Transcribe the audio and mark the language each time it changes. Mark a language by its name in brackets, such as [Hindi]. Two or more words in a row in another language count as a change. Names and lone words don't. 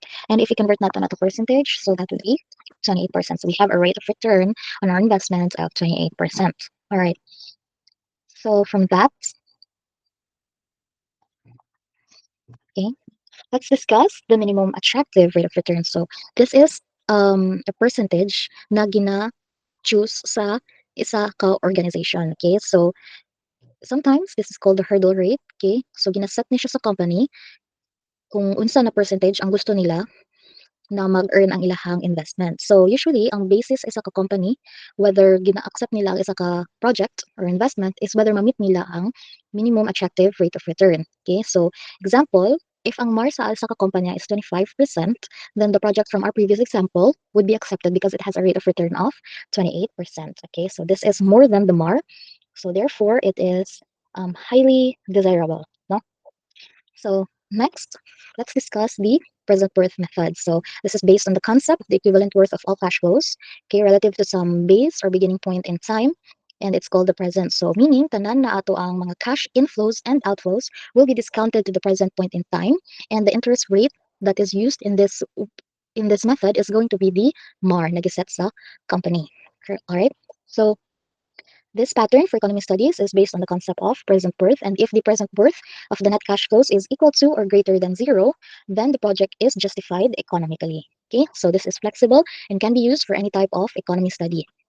[English] And if we convert that to percentage, so that would be 28%. So we have a rate of return on our investment of 28%. All right, so from that, okay, let's discuss the minimum attractive rate of return. So this is a percentage [Hiligaynon] na gina-choose sa isa ka [English] organization. Okay, so sometimes this is called the hurdle rate. Okay, so [Hiligaynon] ginaset ni siya sa company kung unsa na percentage ang gusto nila na mag-earn ang ilahang investment. [English] So usually [Hiligaynon] ang basis sa ka company whether gina-accept nila ang isa ka project [English] or investment is whether [Hiligaynon] ma-meet nila ang [English] minimum attractive rate of return. Okay? So example, if [Hiligaynon] ang MAR sa isa ka company [English] is 25%, then the project from our previous example would be accepted because it has a rate of return of 28%. Okay? So this is more than the MAR. So therefore it is highly desirable, no? So next, let's discuss the present worth method. So this is based on the concept of the equivalent worth of all cash flows, okay, relative to some base or beginning point in time, and it's called the present. [Hiligaynon] So meaning tanan na ato ang mga [English] cash inflows and outflows will be discounted to the present point in time, and the interest rate that is used in this method is going to be the MAR [Hiligaynon] na giset sa company. [English] All right. So this pattern for economy studies is based on the concept of present worth, and if the present worth of the net cash flows is equal to or greater than zero, then the project is justified economically. Okay, so this is flexible and can be used for any type of economy study.